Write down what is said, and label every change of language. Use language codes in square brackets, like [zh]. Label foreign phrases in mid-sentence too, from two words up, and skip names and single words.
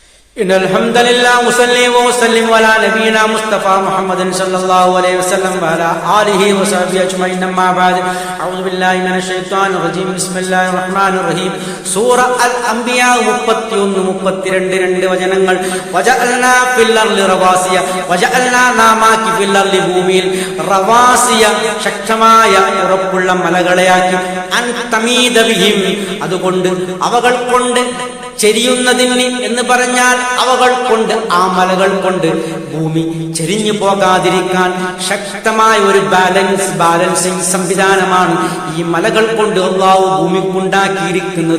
[ar] إن الحمد لله وصلي وسلم على نبينا مصطفى محمد صلى الله عليه وسلم وعلى آله وصحبه أجمعين أما بعد أعوذ بالله من الشيطان الرجيم بسم الله الرحمن الرحيم സൂറ അൽ അംബിയ [ml] 31-32 വചനങ്ങൾ [ar] وجعلنا في الأرض رواسي [ml] വജഅൽനാ നാമാക്കി [ar] في الأرض [ml] ഭൂമിയിൽ റവാസിയ ശക്തമായ ഉറപ്പുള്ള മലകളെയാക്കി [ar] أن تميد بهم [ml] അതുകൊണ്ട് അവകൾ കൊണ്ട് ചെരിയുന്നതിന് എന്ന് പറഞ്ഞാൽ അവകൾ കൊണ്ട് ആ മലകൾ കൊണ്ട് ഭൂമി ചെരിഞ്ഞു പോകാതിരിക്കാൻ ശക്തമായ ഒരു ബാലൻസിംഗ് സംവിധാനമാണ് ഈ മലകൾ കൊണ്ട് അല്ലാഹു ഭൂമിക്കുണ്ടാക്കിയിരിക്കുന്നത്.